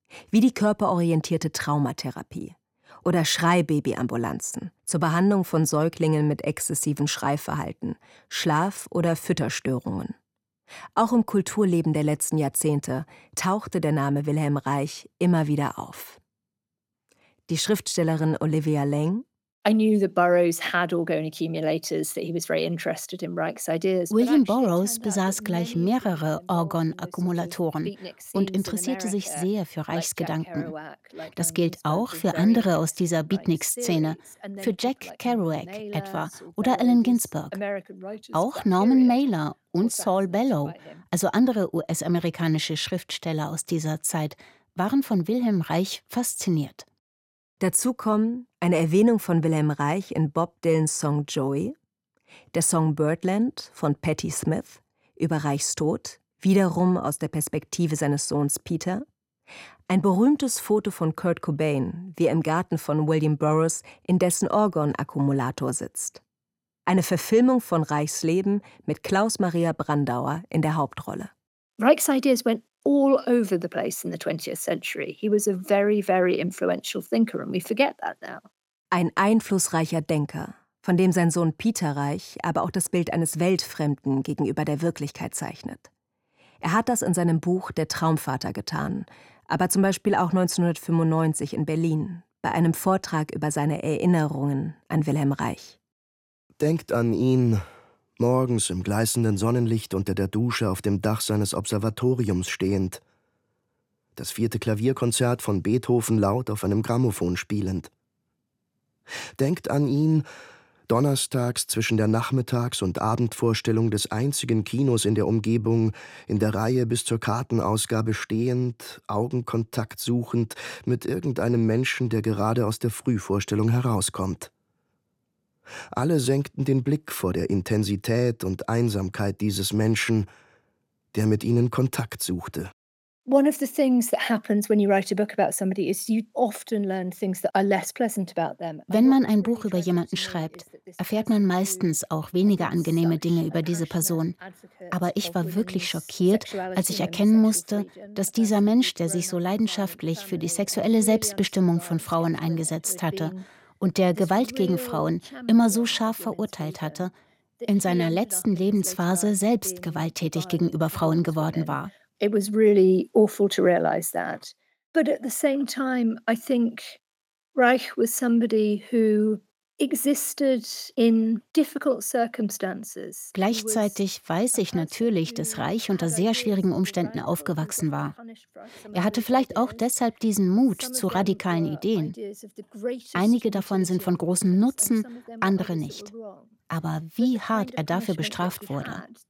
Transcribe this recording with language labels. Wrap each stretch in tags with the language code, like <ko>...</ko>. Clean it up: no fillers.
<de>Wie die körperorientierte Traumatherapie oder Schreibabyambulanzen zur Behandlung von Säuglingen mit exzessivem Schreiverhalten, Schlaf- oder Fütterstörungen. Auch im Kulturleben der letzten Jahrzehnte tauchte der Name Wilhelm Reich immer wieder auf. Die Schriftstellerin Olivia Leng.</de> <en>I knew that Burroughs had orgone accumulators, that he was very interested in Reich's ideas.</en> <de>William Burroughs besaß gleich mehrere Orgon-Akkumulatoren und interessierte sich sehr für Reichs Gedanken. Das gilt auch für andere aus dieser Beatnik-Szene, für Jack Kerouac etwa oder Allen Ginsberg. Auch Norman Mailer und Saul Bellow, also andere US-amerikanische Schriftsteller aus dieser Zeit, waren von Wilhelm Reich fasziniert. Dazu kommen eine Erwähnung von Wilhelm Reich in Bob Dylans Song Joey, der Song Birdland von Patti Smith über Reichs Tod, wiederum aus der Perspektive seines Sohns Peter, ein berühmtes Foto von Kurt Cobain, wie er im Garten von William Burroughs in dessen Orgon-Akkumulator sitzt, eine Verfilmung von Reichs Leben mit Klaus-Maria Brandauer in der Hauptrolle.</de> <en>Reich's ideas went all over the place in the 20th century. He was a very, very influential thinker, and we forget that now.</en> <de>Ein einflussreicher Denker, von dem sein Sohn Peter Reich aber auch das Bild eines Weltfremden gegenüber der Wirklichkeit zeichnet. Er hat das in seinem Buch Der Traumvater getan, aber zum Beispiel auch 1995 in Berlin bei einem Vortrag über seine Erinnerungen an Wilhelm Reich. Denkt an ihn morgens im gleißenden Sonnenlicht unter der Dusche auf dem Dach seines Observatoriums stehend, das vierte Klavierkonzert von Beethoven laut auf einem Grammophon spielend. Denkt an ihn donnerstags zwischen der Nachmittags- und Abendvorstellung des einzigen Kinos in der Umgebung in der Reihe bis zur Kartenausgabe stehend, Augenkontakt suchend mit irgendeinem Menschen, der gerade aus der Frühvorstellung herauskommt. Alle senkten den Blick vor der Intensität und Einsamkeit dieses Menschen, der mit ihnen Kontakt suchte.</de> <en>One of the things that happens when you write a book about somebody is you often learn things that are less pleasant about them.</en> <de>Wenn man ein Buch über jemanden schreibt, erfährt man meistens auch weniger angenehme Dinge über diese Person. Aber ich war wirklich schockiert, als ich erkennen musste, dass dieser Mensch, der sich so leidenschaftlich für die sexuelle Selbstbestimmung von Frauen eingesetzt hatte und der Gewalt gegen Frauen immer so scharf verurteilt hatte, in seiner letzten Lebensphase selbst gewalttätig gegenüber Frauen geworden war.</de> <en>It was really awful to realize that. But at the same time, I think Reich was somebody who existed in difficult circumstances.</en> <de>Gleichzeitig weiß ich natürlich, dass Reich unter sehr schwierigen Umständen aufgewachsen war. Er hatte vielleicht auch deshalb diesen Mut zu radikalen Ideen. Einige davon sind von großem Nutzen, andere nicht. Aber wie hart er dafür bestraft wurde.</de>